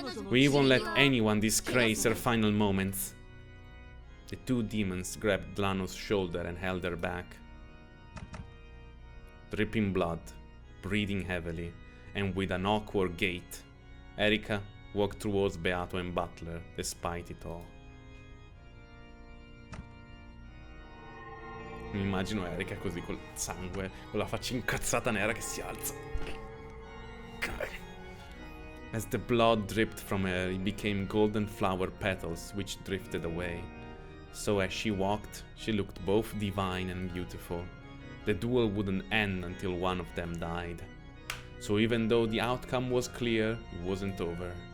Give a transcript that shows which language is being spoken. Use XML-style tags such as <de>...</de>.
<en>We won't let anyone disgrace her final moments. The two demons grabbed Dlanor's shoulder and held her back. Dripping blood, breathing heavily, and with an awkward gait, Erika walked towards Beato and Butler, despite it all.</en> <it>Mi immagino Erika così col sangue, con la faccia incazzata nera che si alza.</it> <en>As the blood dripped from her, it became golden flower petals which drifted away. So as she walked, she looked both divine and beautiful. The duel wouldn't end until one of them died. So even though the outcome was clear, it wasn't over.</en>